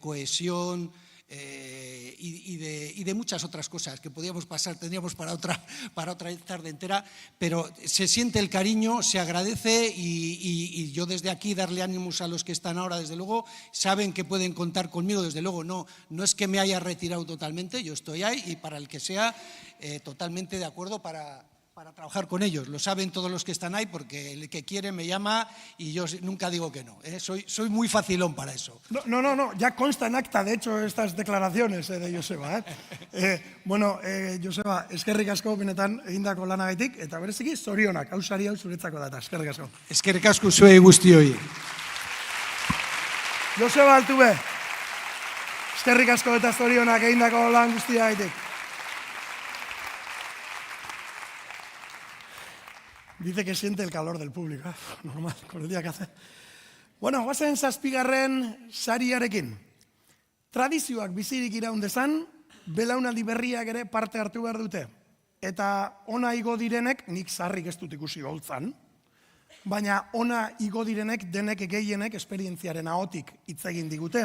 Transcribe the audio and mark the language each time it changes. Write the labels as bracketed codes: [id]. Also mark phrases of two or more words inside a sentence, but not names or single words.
[es] cohesión, y de muchas otras cosas que tendríamos para otra tarde entera, pero se siente el cariño, se agradece y yo desde aquí darle ánimos a los que están ahora, desde luego, saben que pueden contar conmigo, desde luego, no es que me haya retirado totalmente, yo estoy ahí y para el que sea, totalmente de acuerdo para trabajar con ellos. Lo saben todos los que están ahí porque el que quiere me llama y yo nunca digo que no. Soy muy facilón para eso. No, ya consta en acta, de hecho, estas declaraciones de Joseba. [eu] Bueno, Joseba, eskerrik asko benetan egindako lanagatik, eta bereziki zorionak, hau sari hau zuretzako data, eskerrik asko. Eskerrik asko zuei guztioi. Joseba Altube, eskerrik asko eta zorionak egindako lan guztiagatik. [es] Dice que siente el calor del público. Normal, con el día que hace. [eu] Bueno, guazen zazpigarren sariarekin. Tradizioak bizirik iraun dezan, belaunaldi berriak ere parte hartu behar dute. Eta ona igo direnek, nik zarrik ez dut ikusi holtzan, baina ona igo direnek denek gehienek esperientziaren ahotik hitz egin digute.